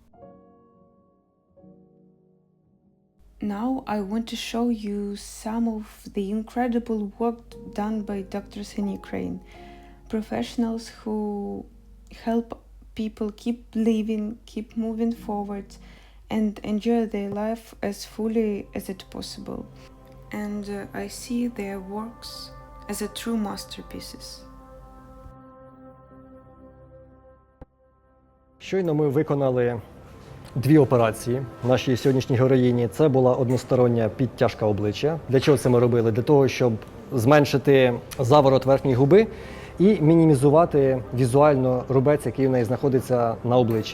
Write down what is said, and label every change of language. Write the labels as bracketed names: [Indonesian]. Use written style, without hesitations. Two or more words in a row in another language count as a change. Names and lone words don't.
[English] Now I want to show you some of the incredible work done by doctors in Ukraine, professionals who help people keep living, keep moving forward, and enjoy their life as fully as it possible. And I see their works as a true masterpieces. [Ukrainian] Щойно ми виконали 2 операції нашій сьогоднішній героїні. Це була одностороння підтяжка обличчя. Для чого це ми робили? Для того, щоб зменшити заворот верхньої губи і мінімізувати візуально рубець, який у неї знаходиться на обличчі.